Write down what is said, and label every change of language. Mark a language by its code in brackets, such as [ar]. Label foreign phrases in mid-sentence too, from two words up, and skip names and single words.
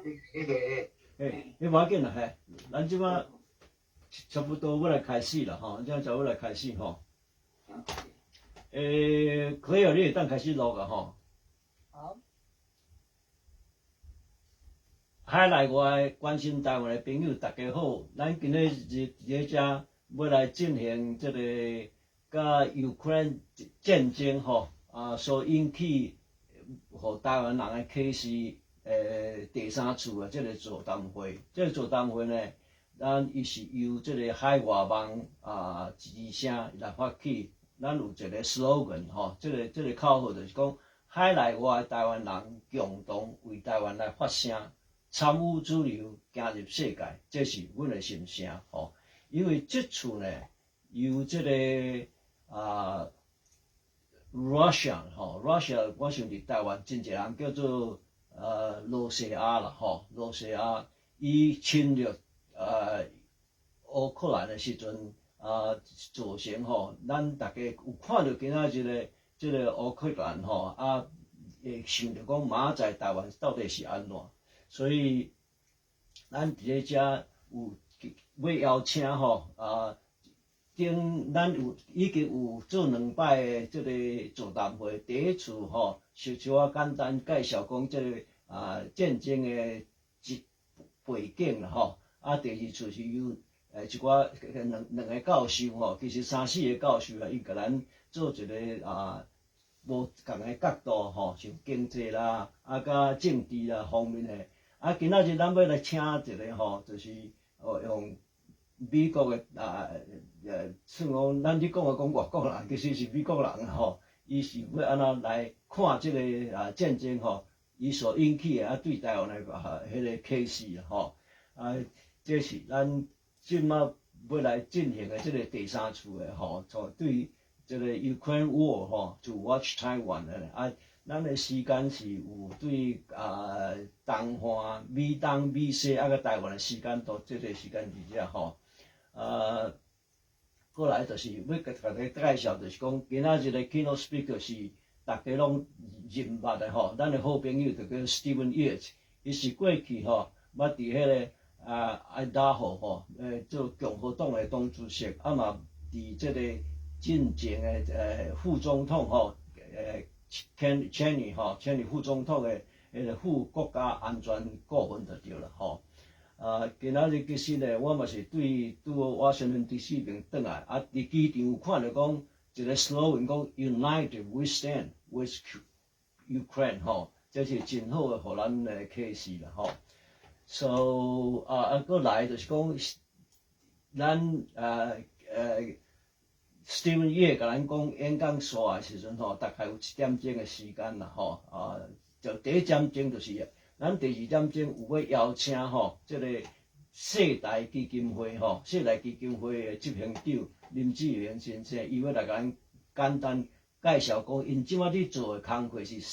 [nan] 你无要紧啦，嘿，咱即马差不多要来开始啦，吼，这样就要来开始吼。Claire， 你会当开始录个吼。好。海内外关心台湾的朋友，大家好，咱今日伫遮要来进行这个甲 Ukraine 战争吼所引起互台湾人的启示第3次的这个座谈会。这个座谈会呢，咱伊是由这个海外网之声来发起。咱有一个 slogan 吼，这个口号就是讲，海内外台湾人共同为台湾来发声，参与主流，行入世界，这是阮的心声吼。因为这次呢，由这个 Russia 我想伫台湾真侪人叫做罗西亚啦吼，罗西亚伊侵略乌克兰的时阵。造成吼，咱大家有看到今仔日这个乌克兰吼，会想着讲明仔载台湾到底是安怎，所以咱伫咧遮有要邀请吼咱已經有做2擺的這個座談會，第一次稍微簡單介紹講這個戰爭的背景啦第二次是由一寡兩個教授其實3、4個教授伊甲咱做一個無共的角度像經濟啦甲政治啦方面的今仔日咱要來請一個就是用美國的算講咱咧講外國人，其實是美國人伊是要安怎來看這個戰爭伊所引起的對台灣的迄個啟示這是咱即馬要來進行的這個第3次的從對這個 [en] Ukraine War to watch Taiwan [nan] 的咱的時間是有對東韓、美東、美西甲台灣的時間都這個時間伫遮過來就是要甲大家介紹，就是講今仔日的 [en] keynote speaker [nan] 是大家攏認捌的咱的好朋友就叫 Stephen Yates， 伊是過去捌佇迄個愛達荷做共和黨的黨主席，嘛佇這個進前的副總統 Cheney副總統的副國家安全顧問就對了今仔日其實呢，我嘛是對華盛頓 DC 邊轉來佇機場有看到講一個 slogan 講 [en] United we stand with Ukraine [nan] 這是真好的，互咱的啟示啦So 過來就是講咱 Stephen Yates 甲咱講演講煞的時陣大概有1點鐘的時間啦就第1點鐘就是咱第2點鐘有要邀請這個世台基金會世台基金會的執行長林鋕銘先生，伊要來甲咱簡單介紹講因即馬咧做的工作是